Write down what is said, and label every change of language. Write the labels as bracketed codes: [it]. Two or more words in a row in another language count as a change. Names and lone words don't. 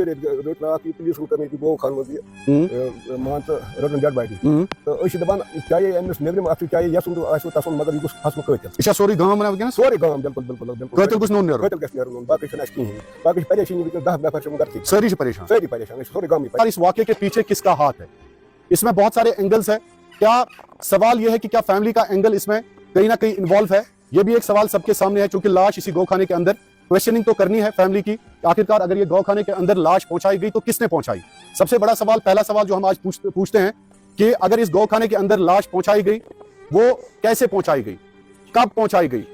[ks] رٔٹۍ راتھ یہِ پُلیٖسَن کٔر ییٚتہِ گوخان منٛز یہِ مان ژٕ رٔٹٕن ڈٮ۪ڈ باڈی تہٕ أسۍ چھِ دَپان چاہے أمِس نیٚبرِم اَتھٕ چاہے یَسُن آسہِ تَسُن مگر یہِ گوٚژھ کھسُن قٲتِل. یہِ چھا سورُے گام وَنان وٕنکٮ۪نَس؟ سورُے گام بِلکُل بِلکُل بِلکُل قٲتِل گوٚژھ نوٚن نیرُن. قٲتِل گژھِ نیرُن نوٚن باقٕے چھُنہٕ اَسہِ کِہیٖنۍ باقٕے چھِ پریشٲنی وٕنکٮ۪س 10 نفر چھِ گرٕکۍ سٲری چھِ پریشان. سٲری پریشان أسۍ چھِ سورُے گامٕے. [ur] اور اس واقعے کے پیچھے کس کا ہاتھ ہے؟ اس میں بہت سارے اینگلز ہیں. کیا سوال یہ ہے کہ کیا فیملی کا اینگل اس میں کہیں نہ کہیں انوالو ہے؟ یہ بھی ایک سوال سب کے سامنے ہے چونکہ لاش اسی گوخانے کے اندر کویشچننگ تو کرنی ہے فیملی کی. آخرکار اگر یہ گوخانے کے اندر لاش پہنچائی گئی تو کس نے پہنچائی؟ سب سے بڑا سوال پہلا سوال جو ہم آج پوچھتے ہیں کہ اگر اس گوخانے کے اندر لاش پہنچائی گئی وہ کیسے پہنچائی گئی، کب پہنچائی گئی؟